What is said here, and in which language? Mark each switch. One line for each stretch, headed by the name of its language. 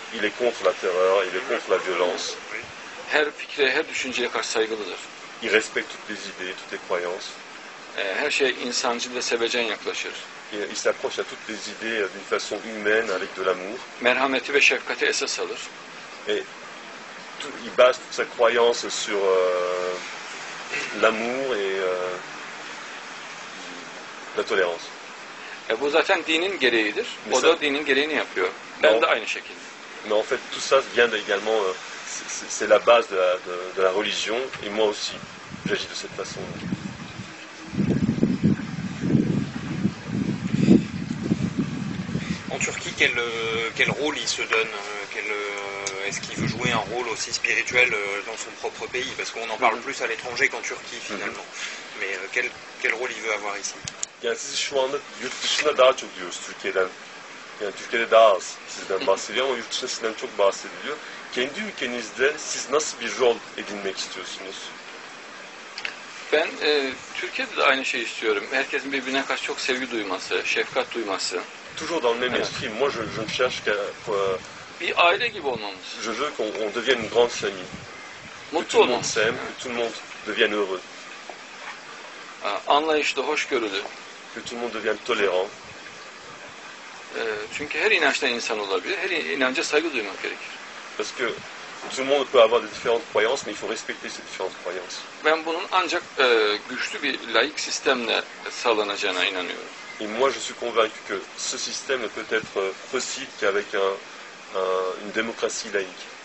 French: Il est contre la terreur, il est contre la violence. Oui.
Turkish: Her fikre, her düşünceye karşı saygılıdır.
French: Il respecte toutes les idées, toutes les croyances.
Turkish: Her şey insancıl ve sevecen yaklaşır.
French: Il s'approche à toutes les idées d'une façon humaine, avec de l'amour.
Turkish: Merhameti ve şefkati esas alır.
French: Et il base toute sa croyance sur l'amour et la tolérance.
Turkish: Bu zaten dinin gereğidir. O da dinin gereğini yapıyor. Ben de aynı şekilde.
French: Mais en fait, tout ça vient également, c'est la base de la religion, et moi aussi, j'agis de cette façon. En Turquie, quel rôle il se donne? Est-ce qu'il veut jouer un rôle aussi spirituel dans son propre pays? Parce qu'on en parle plus à l'étranger qu'en Turquie finalement. Mais quel rôle il veut avoir ici?
Turkish: Yani siz şu anda yurt dışında daha çok diyoruz Türkiye'den. Yani Türkiye'de daha az sizden bahsediyor ama yurt dışında sizden çok bahsediliyor. Kendi ülkenizde siz nasıl bir rol edinmek istiyorsunuz? Ben Türkiye'de de aynı şeyi istiyorum. Herkesin birbirine karşı çok sevgi duyması, şefkat duyması.
French: Toujours dans le même esprit. Moi, je ne cherche qu'à...
Turkish: Bir aile gibi olmamız.
French: Je veux qu'on devienne une grande famille. Que
Turkish: Mutlu
French: tout le monde
Turkish: olmamız.
French: s'aime, que tout le monde devienne heureux.
Turkish: Anlayışlı, hoşgörülü.
French: Que tout le monde devienne tolérant.
Turkish: Çünkü her inançtan insan olabilir. Her inanca saygı duymak gerekir.
French: Parce que tout le monde peut avoir des différentes croyances, mais il faut respecter ces différentes croyances.
Turkish: Ben bunun ancak güçlü bir laik sistemle sağlanacağına inanıyorum.
French: Et moi, je suis convaincu que ce système ne peut être possible qu'avec une démocratie laïque.